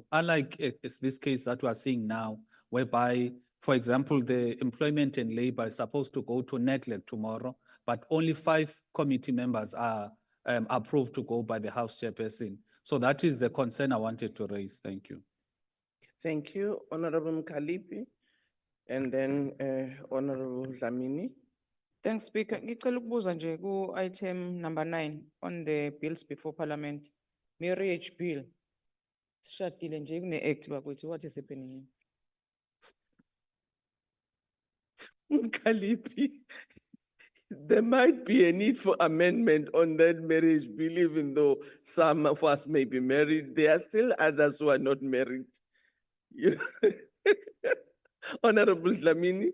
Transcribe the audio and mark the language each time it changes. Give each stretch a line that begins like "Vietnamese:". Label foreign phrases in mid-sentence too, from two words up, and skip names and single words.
English: Unlike it's this case that we are seeing now, whereby, for example, the employment and labor is supposed to go to NETLEC tomorrow, but only 5 committee members are approved to go by the House chairperson. So that is the concern I wanted to raise. Thank you. Thank you, Honorable Mkalipi, and then Honorable Dlamini. Thanks, Speaker.
Zulu: Ngicela ukubuza nje ku
English: item number 9 on the bills before Parliament, marriage bill.
Zulu: Sishadile nje kune-act bakwethu,
English: what is happening? Kalipi, there might be a need for amendment on that marriage bill, even though some of us may be married, there are still others who are not married. You know? Honorable Dlamini.